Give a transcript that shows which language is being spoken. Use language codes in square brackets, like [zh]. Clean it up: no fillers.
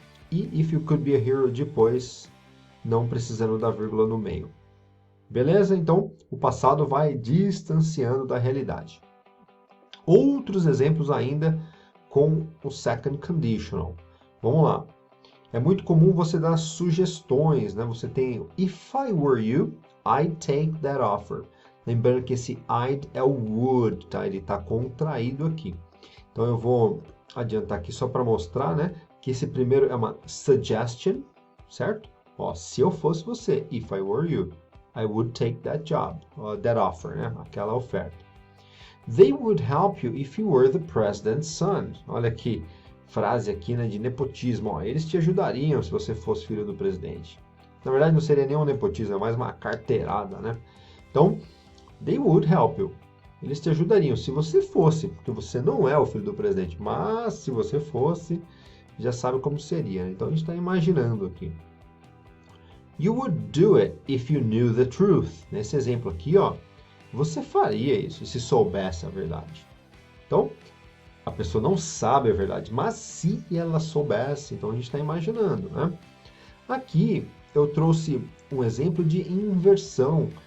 [pt] E [en] if you could be a hero [pt] depois, não precisando da vírgula no meio. Beleza? Então, o passado vai distanciando da realidade. Outros exemplos ainda com o second conditional. Vamos lá. É muito comum você dar sugestões, né? Você tem [en] if I were you, I'd take that offer. [pt] Lembrando que esse I'd é o would, tá? Ele está contraído aqui. Então eu vou adiantar aqui só para mostrar, né? Que esse primeiro é uma suggestion, certo? Ó, se eu fosse você, [en] if I were you, I would take that job, that offer, [pt] né? Aquela oferta. [en] They would help you if you were the president's son. [pt] Olha aqui, frase aqui, né, de nepotismo. Ó, eles te ajudariam se você fosse filho do presidente. Na verdade, não seria nem um nepotismo, é mais uma carteirada, né? Então, [en] they would help you. [pt] Eles te ajudariam se você fosse, porque você não é o filho do presidente, mas se você fosse, já sabe como seria, né? Então, a gente está imaginando aqui. [en] You would do it if you knew the truth. [pt] Nesse exemplo aqui, ó, você faria isso se soubesse a verdade. Então, a pessoa não sabe a verdade, mas se ela soubesse, então a gente está imaginando, né? Aqui eu trouxe um exemplo de inversão.